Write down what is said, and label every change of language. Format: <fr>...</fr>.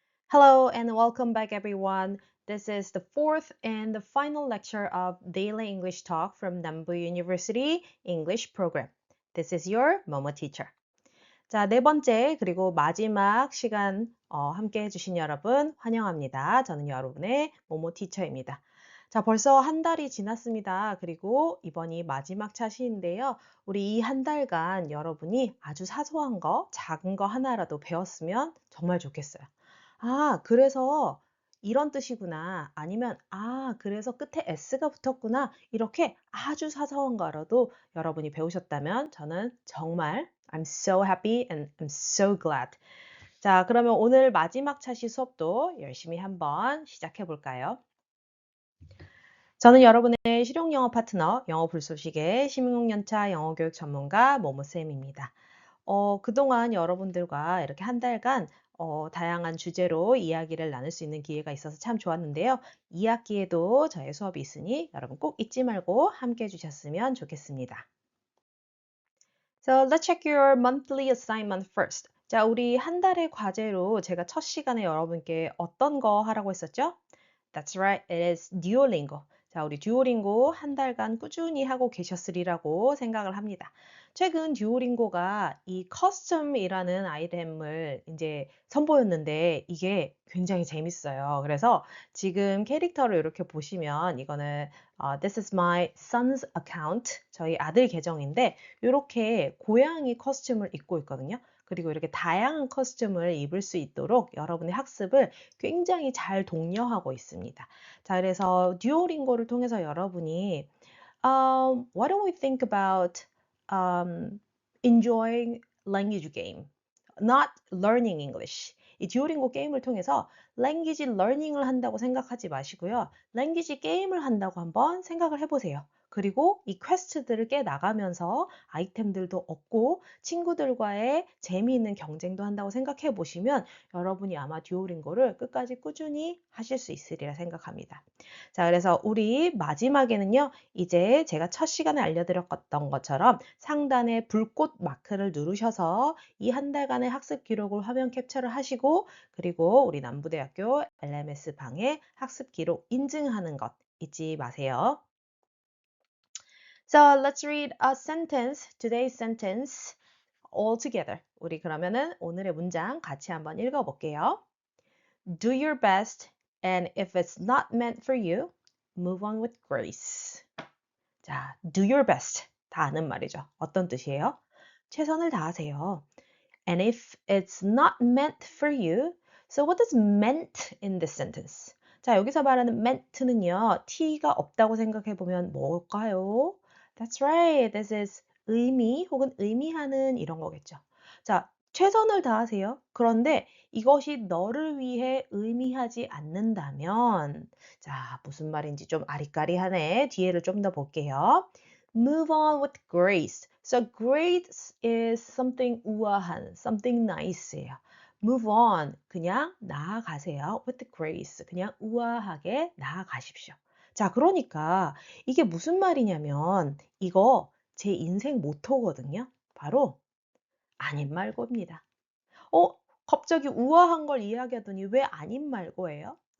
<en>Hello and welcome back, everyone. This is the fourth and the final lecture of Daily English Talk from Nambu University English Program. This is your Momo teacher.</en> <ko>자, 네 번째 그리고 마지막 시간 함께 해주신 여러분 환영합니다. 저는 여러분의 모모 티처입니다. 자, 벌써 한 달이 지났습니다. 그리고 이번이 마지막 차시인데요. 우리 이 한 달간 여러분이 아주 사소한 거, 작은 거 하나라도 배웠으면 정말 좋겠어요. 아, 그래서 이런 뜻이구나. 아니면 그래서 끝에 s가 붙었구나. 이렇게 아주 사소한 거라도 여러분이 배우셨다면 저는 정말</ko> <en>I'm so happy and I'm so glad.</en> <ko>자, 그러면 오늘 마지막 차시 수업도 열심히 한번 시작해 볼까요? 저는 여러분의 실용 영어 파트너, 영어 불소식의 시민공연차 영어교육 전문가 모모쌤입니다. 그동안 여러분들과 이렇게 한 달간 다양한 주제로 이야기를 나눌 수 있는 기회가 있어서 참 좋았는데요. 2학기에도 저의 수업이 있으니 여러분 꼭 잊지 말고 함께 해주셨으면 좋겠습니다.</ko> <en>So let's check your monthly assignment first.</en> <ko>자, 우리 한 달의 과제로 제가 첫 시간에 여러분께 어떤 거 하라고 했었죠?</ko> <en>That's right, it is Duolingo.</en> <ko>자, 우리 듀오링고 한 달간 꾸준히 하고 계셨으리라고 생각을 합니다. 최근 듀오링고가 이 커스텀이라는 아이템을 이제 선보였는데 이게 굉장히 재밌어요. 그래서 지금 캐릭터를 이렇게 보시면 이거는</ko> <en>This is my son's account.</en> <ko>저희 아들 계정인데 이렇게 고양이 커스튬을 입고 있거든요. 그리고 이렇게 다양한 커스튬을 입을 수 있도록 여러분의 학습을 굉장히 잘 독려하고 있습니다. 자, 그래서 듀오링고를 통해서 여러분이</ko> <en>why don't we think about enjoying language game, not learning English.</en> <ko>이 듀오링고 게임을 통해서 language learning을 한다고 생각하지 마시고요. language 게임을 한다고 한번 생각을 해보세요. 그리고 이 퀘스트들을 깨 나가면서 아이템들도 얻고 친구들과의 재미있는 경쟁도 한다고 생각해 보시면 여러분이 아마 듀오링고를 끝까지 꾸준히 하실 수 있으리라 생각합니다. 자, 그래서 우리 마지막에는요, 이제 제가 첫 시간에 알려드렸던 것처럼 상단에 불꽃 마크를 누르셔서 이 한 달간의 학습 기록을 화면 캡처를 하시고 그리고 우리 남부대학교 LMS 방의 학습 기록 인증하는 것 잊지 마세요.</ko> <en>So let's read a sentence, today's sentence all together.</en> <ko>우리 그러면은 오늘의 문장 같이 한번 읽어볼게요.</ko> <en>Do your best, and if it's not meant for you, move on with grace.</en> <ko>자,</ko> <en>do your best.</en> <ko>다 아는 말이죠. 어떤 뜻이에요? 최선을 다하세요.</ko> <en>And if it's not meant for you, so what is meant in this sentence?</en> <ko>자, 여기서 말하는 meant는요, t가 없다고 생각해 보면 뭘까요?</ko> <en>That's right. This is</en> <ko>의미 혹은 의미하는 이런 거겠죠. 자, 최선을 다하세요. 그런데 이것이 너를 위해 의미하지 않는다면, 자, 무슨 말인지 좀 아리까리하네. 뒤에를 좀 더 볼게요.</ko> <en>Move on with grace. So grace is something</en> <ko>우아한,</ko> <en>something nice예요. Move on,</en> <ko>그냥 나아가세요.</ko> <en>With grace,</en> <ko>그냥 우아하게 나아가십시오. 자, 그러니까 이게 무슨 말이냐면 이거 제 인생 모토거든요. 바로 아님 말고입니다. 어, 갑자기 우아한 걸 이야기하더니 왜 아님 말고예요?</ko>